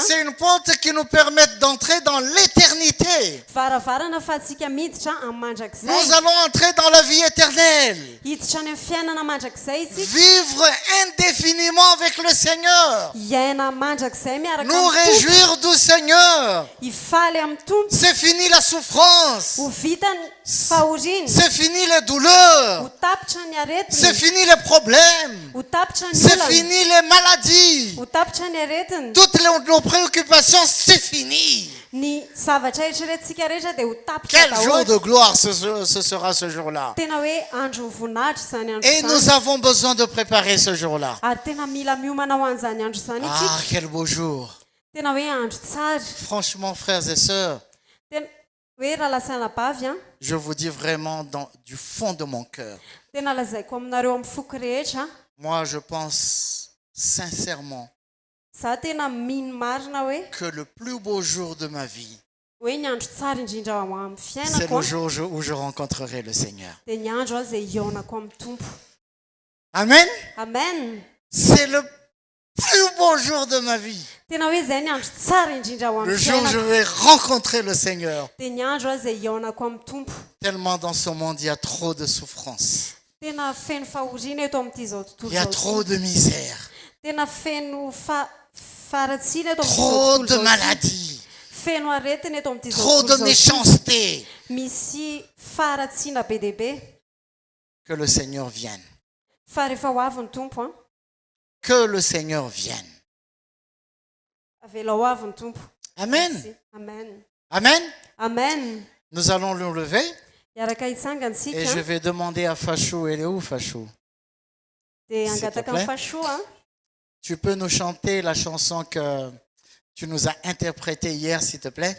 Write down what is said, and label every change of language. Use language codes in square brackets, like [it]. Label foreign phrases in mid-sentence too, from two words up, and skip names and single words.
[fr] C'est une porte qui nous permet d'entrer dans l'éternité. [mg] Varavarana fa tsika miditra amin'ny mandrakizay. [fr] Nous allons entrer dans la vie éternelle. [mg] Hiditra any amin'ny fiainana mandrakizay isika. [fr] Vivre indéfiniment avec le Seigneur. [mg] Iaina mandrakizay miaraka [fr] Nous [mg] amin'ny tompo. [fr] réjouir du Seigneur. [mg] Hifaly amin'ny tompo. [fr] C'est fini la souffrance. [mg] Ho vita ny fahoriana. [fr] C'est fini les douleurs. [mg] Ho tapitra ny [fr] C'est [mg] aretina. [fr] fini les problèmes. [mg] Ho tapitra ny [fr] C'est [mg] olana. [fr] fini les maladies. [mg] Ho tapitra ny aretina. [fr] Toutes nos préoccupations, c'est fini. [mg] Ny zavatra eritreretintsika rehetra dia ho tapitra [fr] Quel jour [mg] daholo. [fr] de gloire ce sera ce jour-là. [mg] Tena hoe andro ny voninahitra zany andro [fr] Et nous [mg] zany. [fr] avons besoin de préparer ce jour-là. [mg] Ary tena mila miomana ho an'izany andro zany [fr] Ah, [mg] itsika. [fr] quel beau jour. [mg] Tena hoe andro tsara. [fr] Franchement, frères et sœurs, [mg] Tena hoe raha lasana bavy [fr] je vous dis vraiment du fond de mon cœur. [mg] tena lazaiko aminareo amin'ny foko rehetra. [fr] Moi, je pense sincèrement [mg] Za tena mino marina hoe [fr] que le plus beau jour de ma vie, [mg] hoe ny andro tsara indrindra amin'ny [fr] c'est [mg] fiainako [fr] le jour où je rencontrerai le Seigneur. [mg] dia ny andro izay iaonako amin'ny tompo. [fr] Amen. [mg] Amen. [fr] C'est le plus beau jour de ma vie. [mg] Tena hoe izay ny andro tsara indrindra ho [fr] Le [mg] amin'ny [fr] jour où je [mg] fiainako [fr] vais rencontrer le Seigneur. [mg] dia ny andro izay iaonako amin'ny tompo. [fr] Tellement dans ce monde, il y a trop de souffrance. [mg] Tena feno fahoriana eto amin'ity zao tontolo [fr] Il y a [mg] zao [fr] trop [mg] ity. [fr] de misère. [mg] Tena feno faratsiana eto amin'izao [fr] Trop [mg] tontolo [fr] de [mg] zao ity. [fr] maladies. [mg] Feno aretina eto amin'ity zao [fr] Trop de [mg] tontolo zao ity. [fr] méchanceté. [mg] Misy faratsiana be dia be. [fr] Que le Seigneur vienne. [mg] Fa rehefa ho avy ny tompo [fr] Que le Seigneur vienne. [mg] avela ho avy ny tompo. [fr] Amen. Merci. Amen. Amen. [mg] Amen. [fr] Nous allons nous lever [mg] Iaraka hitsangana [fr] et je [mg] sika [fr] vais demander à Fachou, elle est où Fachou? [mg] dia [fr] S'il te [mg] angataka [fr] plaît. [mg] ny fashoa [fr] Tu peux nous chanter la chanson que tu nous as interprétée hier, s'il te plaît?